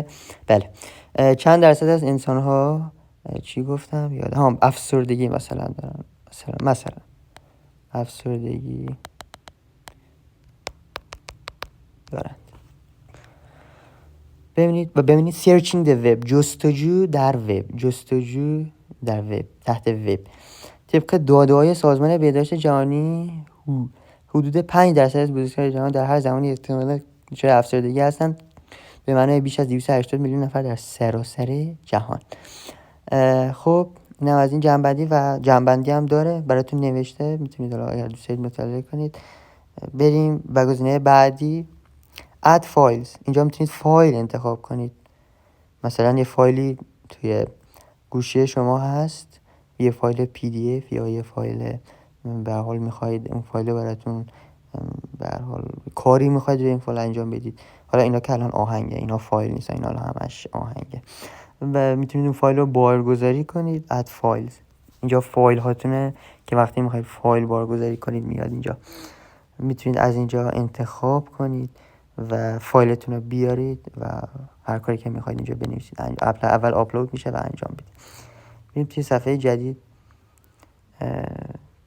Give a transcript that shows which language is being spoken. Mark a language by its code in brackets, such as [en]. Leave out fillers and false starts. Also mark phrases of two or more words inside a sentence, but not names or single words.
[fa] بله چند درصد از انسان ها چی گفتم یادم، افسردگی مثلا دارن، مثلا افسردگی دارن. [en] ببینید searching the web، [fa] جستجو در وب، جستجو در وب، تحت وب. طبق داده‌های سازمان بهداشت جهانی حدود 5% از بزرگسالان جهان در هر زمانی احتمال دچار افسردگی هستند، به معنای بیش از 280 میلیون نفر در سراسر جهان. خب اینم از این جنبندی، و جنبندی هم داره براتون نوشته، میتونید اگر دوست دارید مطالعه کنید. بریم به گزینه بعدی [en] add files. [fa] اینجا میتونید فایل انتخاب کنید، مثلا یه فایلی توی گوشی شما هست، یه فایل PDF یا یه فایل به هر حال میخواید اون فایل براتون به هر حال کاری میخواید روی این فایل انجام بدید. حالا اینا که الان آهنگه، اینا فایل نیست، اینا همش آهنگه، و میتونید اون فایل رو بارگذاری کنید. [en] add files، [fa] اینجا فایل هاتونه که وقتی میخواید فایل بارگذاری کنید میاد اینجا. میتونید از اینجا انتخاب کنید و فایلتون رو بیارید و هر کاری که میخواید اینجا بنویسید. اول آپلود میشه و انجام بدید. میریم توی صفحه جدید.